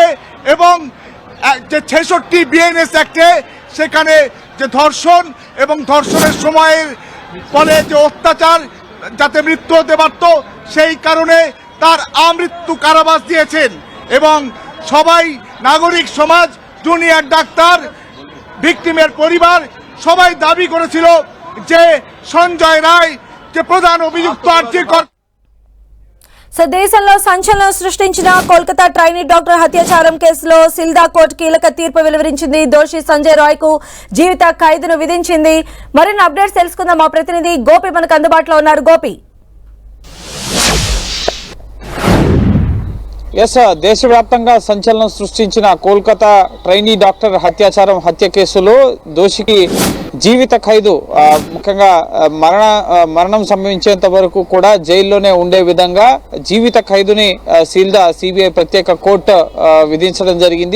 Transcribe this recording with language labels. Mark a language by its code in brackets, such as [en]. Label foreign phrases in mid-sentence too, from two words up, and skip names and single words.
[bn] এবং যে 66 বিএনএস অ্যাক্টে সেখানে যে ধর্ষণ এবং ধর্ষণের সময়ের পরে যে অত্যাচার যাতে মৃত্যু হতে পারত সেই কারণে তার আমৃত্যু কারাবাস দিয়েছেন এবং সবাই নাগরিক সমাজ, জুনিয়র ডাক্তার, ভিকটিমের পরিবার সবাই দাবি করেছিল যে সঞ্জয় রায় যে প্রধান অভিযুক্ত আর্জিকর [te] దేశంలో సంచలనం సృష్టించిన కోల్కతా ట్రైనీ డాక్టర్ హత్యాచారం కేసులో సిల్దా కోర్టు కీలక తీర్పు వెలువరించింది. దోషి సంజయ్ రాయ్ కు జీవిత ఖైదును విధించింది. మరిన్ని అప్డేట్స్ తెలుసుకుందాం. మా ప్రతినిధి గోపి మనకు అందుబాటులో ఉన్నారు. గోపి, దేశవ్యాప్తంగా సంచలనం సృష్టించిన కోల్కతా ట్రైనీ డాక్టర్ హత్య కేసులో దోషికి జీవిత ఖైదు, ముఖ్యంగా మరణం సంభవించేంత వరకు కూడా జైల్లోనే ఉండే విధంగా జీవిత ఖైదుని సిల్దా సిబిఐ ప్రత్యేక కోర్టు విధించడం జరిగింది.